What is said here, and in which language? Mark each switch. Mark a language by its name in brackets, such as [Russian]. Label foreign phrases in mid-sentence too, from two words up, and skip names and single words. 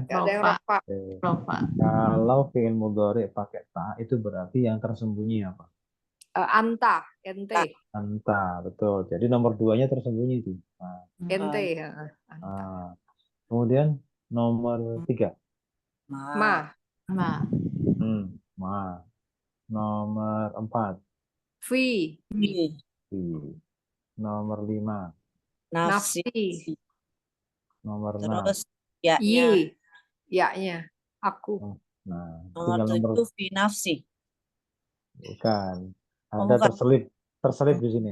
[Indonesian] nggak ada yang rafa. Oke. Kalau [Arabic] fi'il mudhari [Indonesian] pakai ta, itu berarti yang tersembunyi apa? Anta, ente, Anta, betul. Jadi nomor 2-nya tersembunyi itu. Nah, ente. Anta. nah. Kemudian nomor 3. Ma. Ma, Ma. Nomor 4. fi, Fi. Nomor 5. Nafsi. nafsi, Nomor 6. Terus yaknya. yi, yaknya, aku. Nah, Nomor tinggal nomor 7, [Arabic] fi nafsi. [Indonesian] bukan. Oh, Ada bukan. terselip di sini.